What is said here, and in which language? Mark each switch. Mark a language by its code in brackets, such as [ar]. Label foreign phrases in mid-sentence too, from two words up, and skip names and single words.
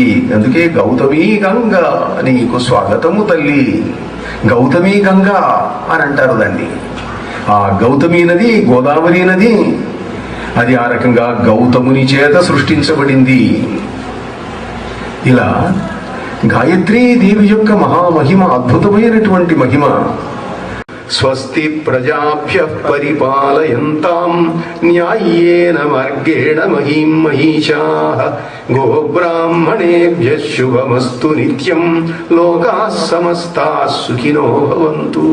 [te] అందుకే గౌతమీ గంగ నీకు స్వాగతము తల్లి, గౌతమీ గంగ అని అంటారు దాన్ని. ఆ గౌతమీ నది, గోదావరి నది, అది ఆ రకంగా గౌతముని చేత సృష్టించబడింది. ఇలా గాయత్రీ దేవి యొక్క మహామహిమ, అద్భుతమైనటువంటి మహిమ. [sa] స్వస్తి ప్రజాభ్యః పరిపాలయంతాం న్యాయేన మార్గేణ మహీం మహీషాః గోబ్రాహ్మణేభ్యః శుభమస్తు నిత్యం లోకాః సమస్తాః సుఖినో భవంతు.